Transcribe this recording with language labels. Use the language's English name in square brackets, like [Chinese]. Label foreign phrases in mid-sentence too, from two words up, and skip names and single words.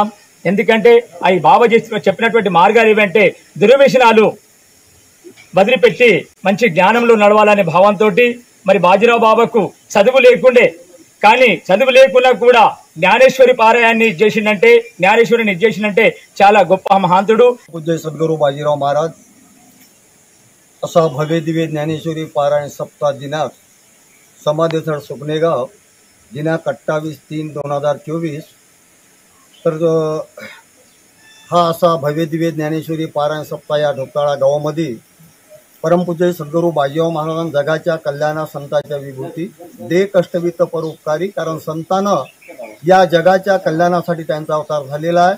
[Telugu] ఎందుకంటే అవి బాబా చెప్పినటువంటి మార్గాలు ఏవంటే దుర్వ్యసనాలు వదిలిపెట్టి మంచి జ్ఞానంలో నడవాలనే భావంతో మరి బాజీరావు బాబాకు చదువు లేకున్నా కూడా జ్ఞానేశ్వరి పారాయణాన్ని చేసిందంటే, జ్ఞానేశ్వరిని చేసిందంటే చాలా గొప్ప మహాంతుడు. [Marathi] पूज्य सद्गुरू बाजीराव महाराज असा भव्य दिव्य ज्ञानेश्वरी पारायण सप्ताह दिनांक समाधीस्थळ सुकणेगाव दिनांक 28/3/2024 तर हा असा भव्य दिव्य ज्ञानेश्वरी पारायण सप्ताह या ढोकाळा गावामध्ये परमपूज्य सद्गुरू बाजीराव महाराजांनी जगाच्या कल्याणा संतांच्या विभूती दे कष्टवित्त परोपकारी, कारण संतानं या जगाच्या कल्याणासाठी त्यांचा अवतार झालेला आहे.